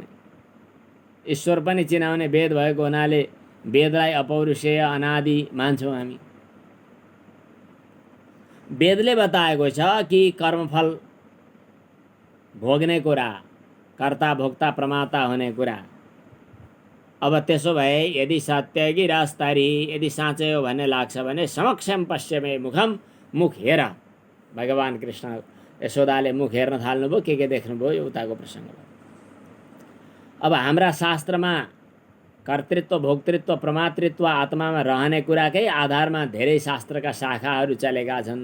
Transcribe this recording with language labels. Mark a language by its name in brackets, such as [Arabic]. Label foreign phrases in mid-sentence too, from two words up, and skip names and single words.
[Nepali] ईश्वर पनि चिनाउने वेद भएको हुनाले वेदलाई अपौरुषेय अनादि मान्छौँ हामी। वेदले बताएको छ कि कर्मफल भोग्ने कुरा, कर्ता भोक्ता प्रमाता हुने कुरा, अब त्यसो भए यदि सत्य गिरस्तरी यदि साँच्चै हो भन्ने लाग्छ भने [Sanskrit] समक्षम पश्चिमे मुखम, [Nepali] मुख हेर। भगवान् कृष्ण यशोदाले मुख हेर्न थाल्नुभयो, के देख्नुभयो, यो उताको प्रसङ्ग भयो। अब हाम्रा शास्त्रमा कर्तृत्व, भोक्तृत्व, प्रमातृत्व आत्मामा रहने कुराकै आधारमा धेरै शास्त्रका शाखाहरू चलेका छन्।